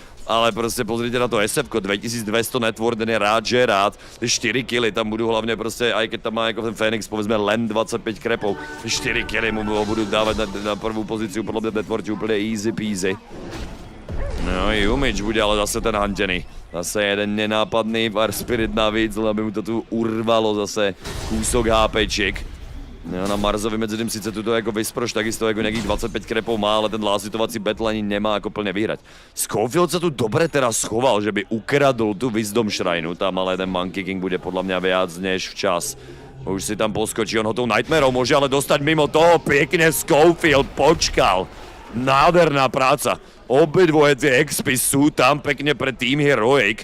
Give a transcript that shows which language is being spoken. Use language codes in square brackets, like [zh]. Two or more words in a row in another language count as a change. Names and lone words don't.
[sk] Ale proste pozrite na to SF-ko, 2200 network, ten je rád, že rád. 4 killy tam budú hlavne proste, aj keď tam má ako ten Phoenix, povedzme len 25 krepov. 4 killy mu budú dávať na prvú pozíciu, podľa mňa network úplne [en] easy peasy. [sk] No, Jumič bude ale zase ten hantený. Zase jeden nenápadný Fire Spirit navíc, aby mu to tu urvalo zase kúsok HPček. [cs] No, na Marsovi medzi tým sice tuto jako Vysproš takisto jako nějakých 25 krepov má, ale ten lásitovací battle ani nemá jako plně vyhrať. [sk] Schofield sa tu dobre teraz schoval, že by ukradl tu Wisdom Shrine, tam ale ten Monkey King bude podľa mňa viac než včas. Už si tam poskočí, on ho tou Nightmareou môže ale dostať mimo toho, pekne Schofield počkal. Nádherná práca. Obidvoje tie expy sú tam pekne pre Team Heroic.